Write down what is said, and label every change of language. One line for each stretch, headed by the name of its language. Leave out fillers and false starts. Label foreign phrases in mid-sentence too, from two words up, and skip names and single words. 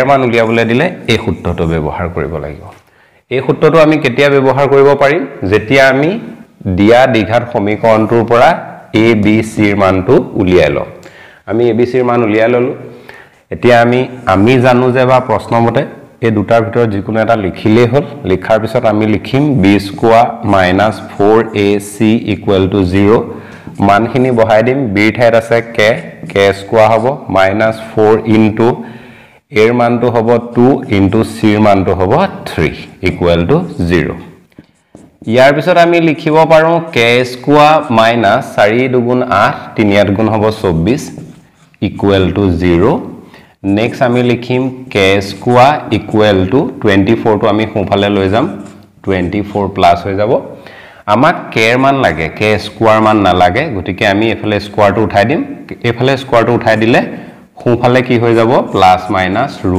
Assamese: মান উলিয়াবলৈ দিলে এই সূত্ৰটো ব্যৱহাৰ কৰিব লাগিব এই সূত্ৰটো আমি কেতিয়া ব্যৱহাৰ কৰিব পাৰিম যেতিয়া আমি দিয়া দীঘাত সমীকৰণটোৰ পৰা a b c ৰ মানটো উলিয়াই লম আমি a b c ৰ মান উলিয়াই ললো এতিয়া আমি জানো যে বা প্ৰশ্ন মতে এই দুটাৰ ভিতৰত যিকোনো এটা লিখিলেই হল লিখাৰ পিছত আমি লিখিম b স্কয়াৰ
English: minus 4ac equal to
Assamese: 0 মানখিনি বহাই দিম b ঠাইত আছে k স্কয়াৰ হ'ব
English: minus 4 into
Assamese: a ৰ মানটো হ'ব 2 into c ৰ মানটো হ'ব 3
English: equal to
Assamese: 0 ইয়াৰ পিছত আমি লিখিব পাৰো k স্কয়াৰ minus 4 দুগুণ 8 3 8 গুণ হ'ব 24
English: equal to
Assamese: 0 next আমি লিখিম k স্কয়াৰ
English: equal to
Assamese: 24 টো আমি সোঁফালে লৈ যাম 24 প্লাস হৈ যাব আমাক k ৰ মান লাগে k স্কয়াৰ মান না লাগে গতিকে আমি এফালে স্কয়াৰটো উঠাই দিম এফালে স্কয়াৰটো উঠাই দিলে সোঁফালে কি হৈ যাব
English: plus minus